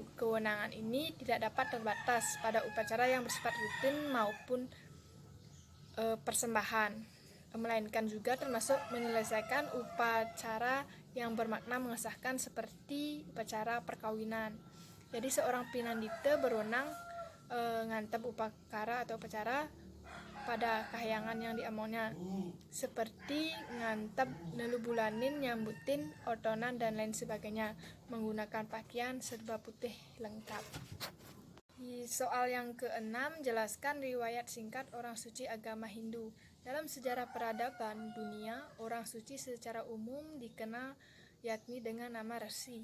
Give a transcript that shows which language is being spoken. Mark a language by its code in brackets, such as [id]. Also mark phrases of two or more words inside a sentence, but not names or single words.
[id] Kewenangan ini tidak dapat terbatas pada upacara yang bersifat rutin maupun persembahan, melainkan juga termasuk menyelesaikan upacara yang bermakna mengesahkan seperti upacara perkawinan. Jadi seorang Pinandita berwenang ngantep upakara atau upacara pada kahyangan yang diamaunya, seperti ngantep nelubulanin, nyambutin, otonan, dan lain sebagainya, menggunakan pakaian serba putih lengkap. Soal yang ke-6, jelaskan riwayat singkat orang suci agama Hindu. Dalam sejarah peradaban dunia, orang suci secara umum dikenal yakni dengan nama Resi.